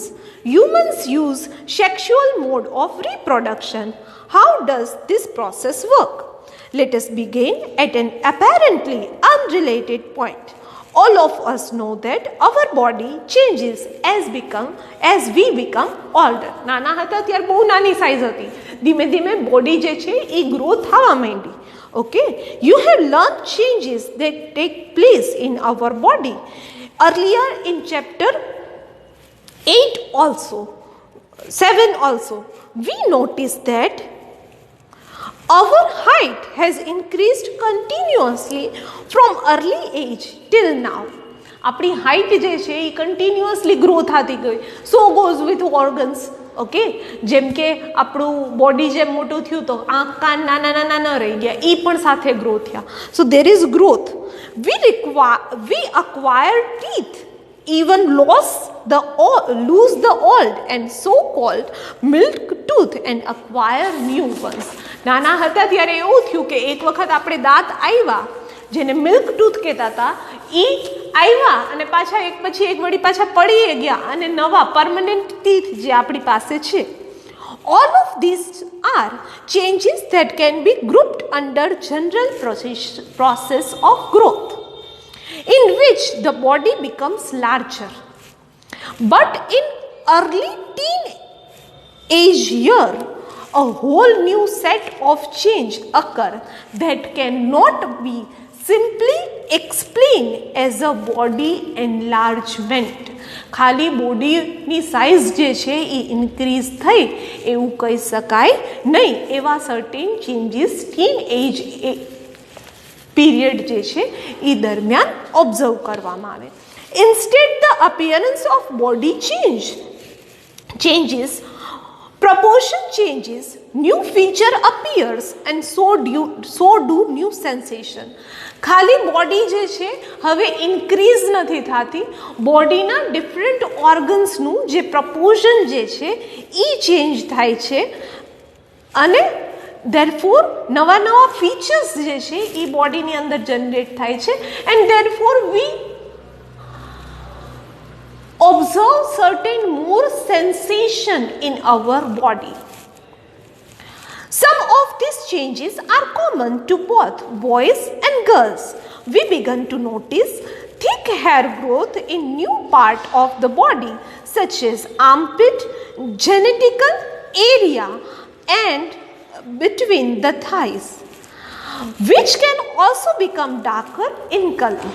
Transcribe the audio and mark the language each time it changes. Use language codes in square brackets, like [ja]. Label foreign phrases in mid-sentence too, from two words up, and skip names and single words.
[en] Humans use sexual mode of reproduction. How does this process work? Let us begin at an apparently unrelated point. All of us know that our body changes as we become older. [gu] નાના હતા ત્યારે બહુ નાની સાઇઝ હતી, ધીમે ધીમે બોડી જે છે એ ગ્રો થવા માંડી. [en] Okay, you have learned changes that take place in our body. Earlier in chapter 8 also, 7 also, we noticed that our height has increased continuously from early age till now. [gu] આપણી હાઇટ જે છે એ [en] continuously grow [gu] થતી ગઈ. [en] So goes with organs. [gu] ઓકે, જેમ કે આપણું બોડી જેમ મોટું થયું તો આંખ કાન નાના નાના ન રહી ગયા, એ પણ સાથે ગ્રો થયા. [en] So there is growth. We acquire teeth, even lose the old and so-called milk tooth and acquire new ones. [gu] નાના હતા ત્યારે એવું થયું કે એક વખત આપણે દાંત આવ્યા જેને [en] milk tooth [gu] કહેતા હતા, એ આવ્યા અને પાછા એક પછી એક વળી પાછા પડી ગયા અને નવા [en] permanent teeth [gu] જે આપણી પાસે છે. [en] All of these are changes that can be grouped under general process of growth, in which the body becomes larger. But in early teenage year, a whole new set of change occur that cannot be simply explained as a body enlargement. [gu] ખાલી બોડીની સાઇઝ જે છે એ ઇન્ક્રીઝ થઈ એવું કહી શકાય નહીં. એવા [en] certain changes teen age period [gu] જે છે એ દરમિયાન ઓબ્ઝર્વ કરવામાં આવે. [en] Instead, the appearance of body changes, proportion changes, new feature appears and so do new sensation. [gu] ખાલી બોડી જે છે હવે ઇન્ક્રીઝ નથી થતી, બોડીના ડિફરન્ટ ઓર્ગન્સનું જે પ્રપોર્શન જે છે એ ચેન્જ થાય છે અને therefore નવા નવા ફીચર્સ જે છે એ બોડીની અંદર જનરેટ થાય છે. [en] and therefore we observe certain more sensation in our body. Some of these changes are common to both boys and girls. We begin to notice thick hair growth in new part of the body such as armpit, genital area and between the thighs, which can also become darker in color.